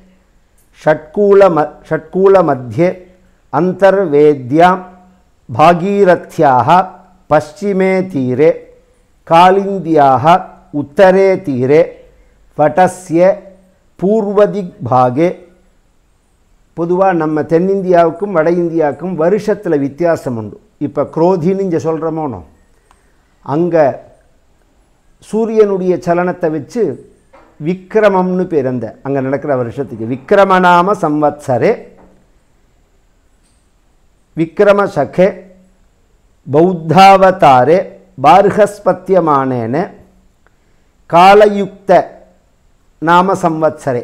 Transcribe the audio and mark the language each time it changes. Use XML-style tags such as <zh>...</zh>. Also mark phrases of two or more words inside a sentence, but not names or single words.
<sa>षट्कूल मध्ये अंतर्वेद्यां भागीरथ्याः पश्चिमे तीरे कालिन्द्याः उत्तरे तीरे वटस्य पूर्वदिग्भागे.</sa> <ta>பொதுவாக நம்ம தென்னிந்தியாவுக்கும் வட இந்தியாவுக்கும் வருஷத்தில் வித்தியாசம் உண்டு. இப்போ குரோதின்னு இங்கே சொல்கிறோமோனோ, அங்கே சூரியனுடைய சலனத்தை வச்சு விக்ரமம்னு பேர். அந்த அங்கே நடக்கிற வருஷத்துக்கு</ta> <sa>विक्रमनाम संवत्सरे विक्रमशके बौद्धावतारे बार्हस्पत्यमानेन कालयुक्त नाम संवत्सरे.</sa>